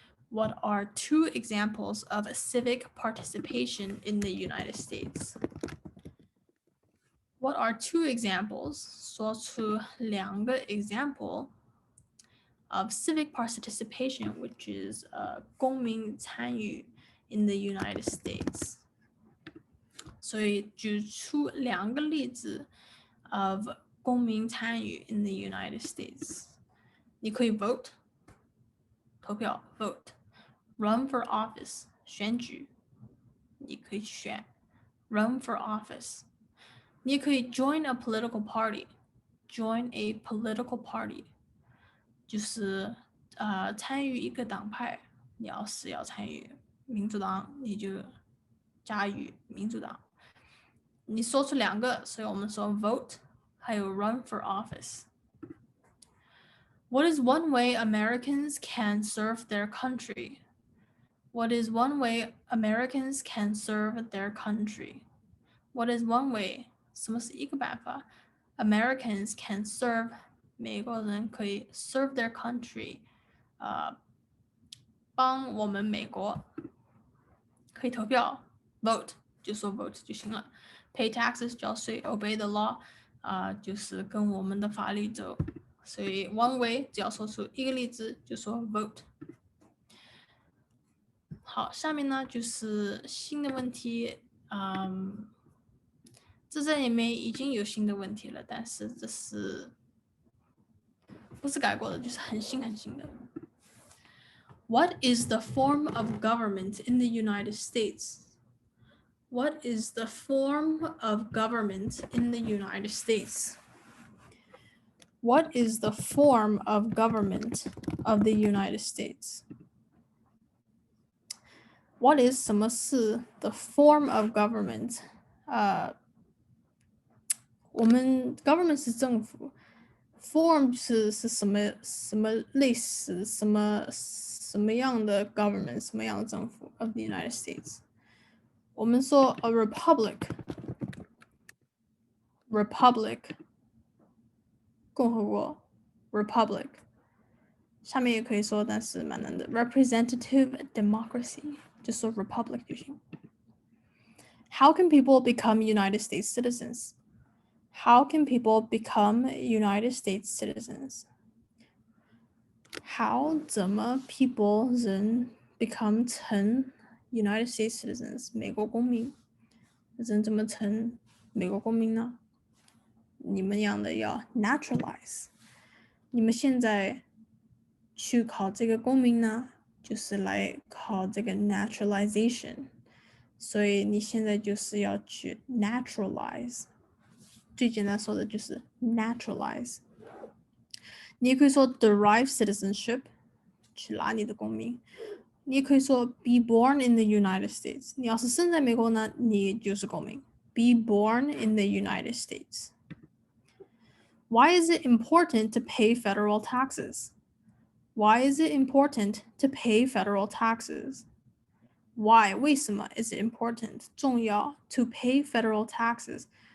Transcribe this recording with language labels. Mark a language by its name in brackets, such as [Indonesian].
[English] What are 2 examples of civic participation in the United States? What are 2 examples? [Chinese] 说出2个 [English] example of civic participation, which is [Chinese] 公民参与 [English] in the United States. [Chinese] 所以举出2个例子 of 公民参与 [English] in the United States. [Chinese] 你可以 [English] vote [Chinese] 投票 [English] vote, run for office [Chinese] 选举，你可以选 [English] run for office。 [Chinese] 你也可以 [English] join a political party join a political party， [Chinese] 就是参与一个党派。你要是要参与民主党，你就加入民主党。你说出2个，所以我们说 vote， 还有 [English] run for office。 What is one way Americans can serve their country? What is one way Americans can serve their country? What is one way? [Chinese] 什么是一个办法 ？ [English] Americans can serve [Chinese] 美国人可以 [English] serve their country， [Chinese] 帮我们美国可以投票 vote 就说 vote 就行了。 [English] Pay taxes [Chinese] 交税 [English] obey the law [Chinese] 就是跟我们的法律走。所以 [English] one way [Chinese] 只要说出一个例子就说 vote。好，下面呢就是新的问题，这在里面已经有新的问题了，但是这是不是改过的，就是很新的。 [English] What is the form of government in the United States? What is the form of government in the United States? What is the form of government of the United States? What is [Chinese] 什么是 [English] the form of government? [Chinese] 我们 government 是政府 ，form 是什么类似什么样的 government 什么样的政府 [English] of the United States？ [Chinese] 我们说 [English] a republic [Chinese] 共和国 republic， 下面也可以说，但是蛮难的 [English] representative democracy [Chinese] 就说 republic 就行。 [English] How can people become United States citizens? How can people become United States citizens? How 怎么 people 人 become 成 United States citizens [Chinese] 美国公民？人怎么成美国公民呢？你们样的要 naturalize。你们现在去考这个公民呢，就是来考这个 naturalization。所以你现在就是要去 naturalize。最简单说的就是 naturalize。你也可以说 [English] derive citizenship， [Chinese] 去拿你的公民。你也可以说 [English] be born in the United States。 [Chinese] 你要是生在美国呢，你就是公民。 [English] Be born in the United States. Why is it important to pay federal taxes? Why is it important to pay federal taxes? Why [Chinese] 为什么 [English] is it important [Chinese] 重要 [English] to pay federal taxes？